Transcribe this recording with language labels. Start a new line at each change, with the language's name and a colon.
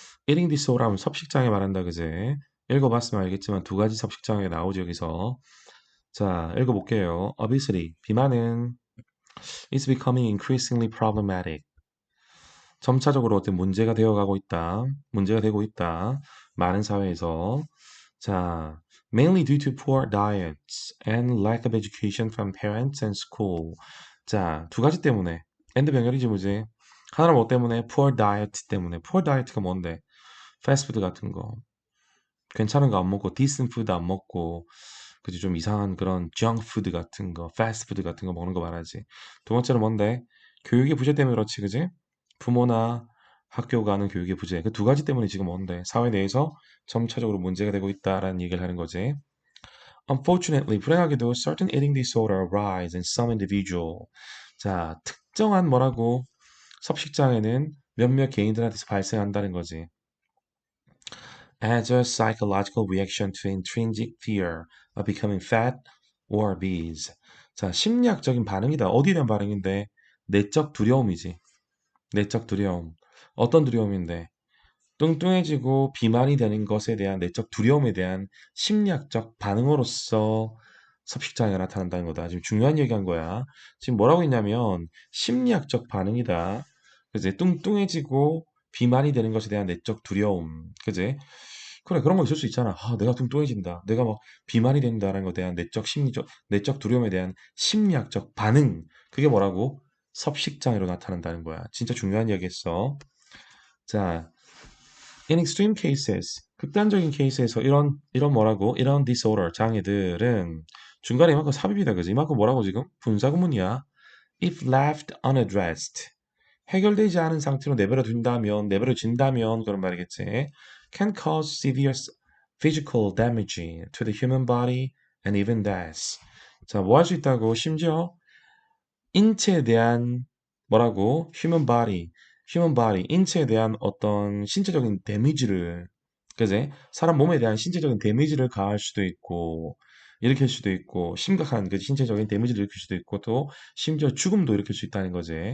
Korean: eating disorder 하면 섭식장애 말한다. 그제? 읽어봤으면 알겠지만 두 가지 섭식장애 나오죠, 여기서. 자, 읽어볼게요. obesity.
English: 비만은 is becoming increasingly problematic.
Korean: 점차적으로 어떤 문제가 되어가고 있다. 문제가 되고 있다. 많은 사회에서.
English: 자, mainly due to poor diets and lack of education from parents and school.
Korean: 자, 두 가지 때문에. and 병렬이지 뭐지? 하나는 뭐 때문에? poor diet 때문에. poor diet가 뭔데? 패스트푸드 같은 거. 괜찮은 거 안 먹고, decent food 안 먹고, 그지? 좀 이상한 그런 junk food 같은 거, 패스트푸드 같은 거 먹는 거 말하지. 두 번째는 뭔데? 교육의 부재 때문에 그렇지, 그지? 부모나 학교 가는 교육의 부재. 그 두 가지 때문에 지금 뭔데? 사회 내에서 점차적으로 문제가 되고 있다라는 얘기를 하는 거지.
English: Unfortunately,
Korean: 불행하게도
English: certain eating disorder arise in some individual.
Korean: 자, 특정한 뭐라고 섭식장애는 몇몇 개인들한테서 발생한다는 거지.
English: As a psychological reaction to intrinsic fear of becoming fat or obese.
Korean: 자, 심리학적인 반응이다. 어디에 대한 반응인데? 내적 두려움이지. 내적 두려움. 어떤 두려움인데? 뚱뚱해지고 비만이 되는 것에 대한 내적 두려움에 대한 심리학적 반응으로서 섭식장애가 나타난다는 거다. 지금 중요한 얘기한 거야. 지금 뭐라고 했냐면 심리학적 반응이다. 그지? 뚱뚱해지고 비만이 되는 것에 대한 내적 두려움. 그지? 그래, 그런 거 있을 수 있잖아. 아, 내가 뚱뚱해진다. 내가 막 비만이 된다라는 것에 대한 내적 심리적, 내적 두려움에 대한 심리학적 반응. 그게 뭐라고? 섭식장애로 나타난다는 거야. 진짜 중요한 얘기했어. 자,
English: in extreme cases,
Korean: 극단적인 케이스에서 이런 뭐라고? 이런 disorder, 장애들은 중간에 이만큼 삽입이다, 그지? 이만큼 뭐라고 지금? 분사구문이야.
English: If left unaddressed,
Korean: 해결되지 않은 상태로 내버려진다면, 그런 말이겠지.
English: Can cause severe physical damage to the human body and even death.
Korean: 자, 뭐 할 수 있다고? 심지어 인체에 대한 뭐라고? human body, 인체에 대한 어떤 신체적인 데미지를, 그제? 사람 몸에 대한 신체적인 데미지를 가할 수도 있고, 일으킬 수도 있고, 심각한 그 신체적인 데미지를 일으킬 수도 있고, 또 심지어 죽음도 일으킬 수 있다는 거지.